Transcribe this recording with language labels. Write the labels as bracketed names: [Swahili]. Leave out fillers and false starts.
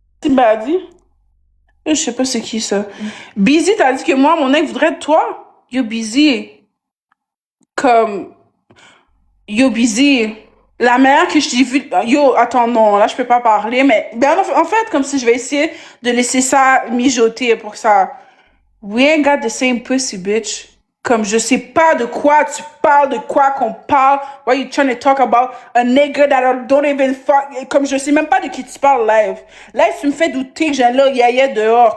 [French] Bah, dit. Je sais pas c'est qui ça. Busy, t'as dit que moi, mon ex voudrait de toi? Yo, Busy. Comme. Yo, Busy. La meilleure que je t'ai vue. Yo, attends, non, là, je peux pas parler, mais. Ben, en fait, comme si je vais essayer de laisser ça mijoter pour que ça. [English] We ain't got the same pussy, bitch. [French] Comme je sais pas de quoi tu parles, de quoi qu'on parle. [English] Why you trying to talk about a nigga that I don't even fuck. [French] Comme je sais même pas de qui tu parles live. Live, tu me fais douter que j'ai un là yaya dehors.